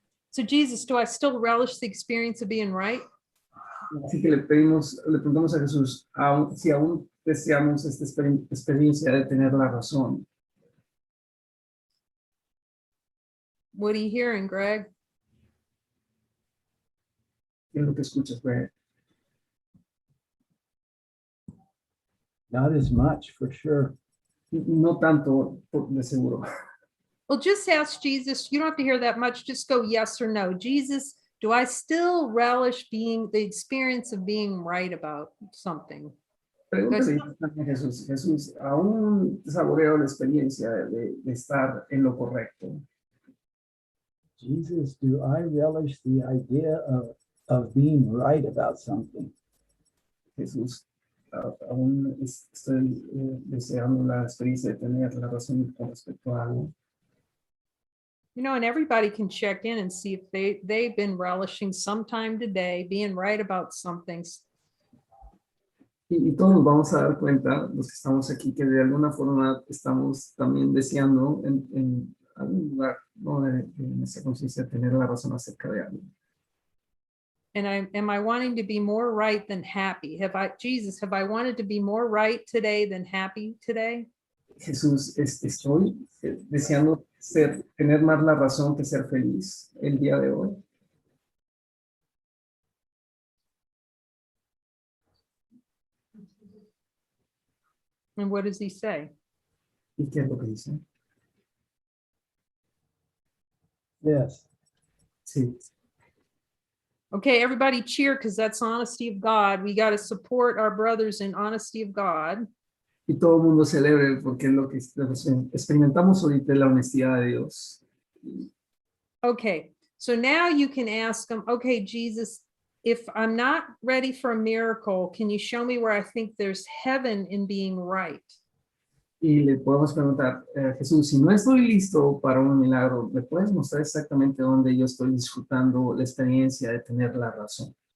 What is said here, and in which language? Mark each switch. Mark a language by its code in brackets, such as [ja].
[en] So Jesus, do I still relish the experience of being right? [es] Así que le preguntamos a Jesús si aún deseamos esta experiencia de tener la razón. [en] What are you hearing, Greg? [es] ¿Qué es lo que escuchas, Greg? [en] Not as much, for sure. [es] No tanto, de seguro. [en] Well, just ask Jesus. You don't have to hear that much. Just go yes or no. Jesus, do I still relish being the experience of being right about something? [es] Pregúntale también a Jesús. Jesús, ¿aún saboreo la experiencia de estar en lo correcto? [en] Jesus, do I relish the idea of being right about something? [es] Jesús, aún estoy deseando la experiencia de tener la razón con respecto a algo. [en] You know, and everybody can check in and see if they've been relishing sometime today, being right about something. [es] Y todos nos vamos a dar cuenta, los que estamos aquí, que de alguna forma estamos también deseando en algún lugar, ¿no? de nuestra conciencia, tener la razón acerca de algo. [en] And am I wanting to be more right than happy? Jesus, have I wanted to be more right today than happy today? [es] Jesús, estoy deseando tener más la razón que ser feliz el día de hoy. [en] And what does he say? [es] ¿Y qué es lo que dice? [en] Yes. [es] Sí. [en] Okay, everybody cheer because that's honesty of God. We got to support our brothers in honesty of God. [es] Y todo el mundo celebre porque es lo que experimentamos ahorita, la honestidad de Dios. [en] Okay, so now you can ask him, okay, Jesus, if I'm not ready for a miracle, can you show me where I think there's heaven in being right? [es] Y le podemos preguntar, Jesús, si no estoy listo para un milagro, ¿me puedes mostrar exactamente dónde yo estoy disfrutando la experiencia de tener la razón?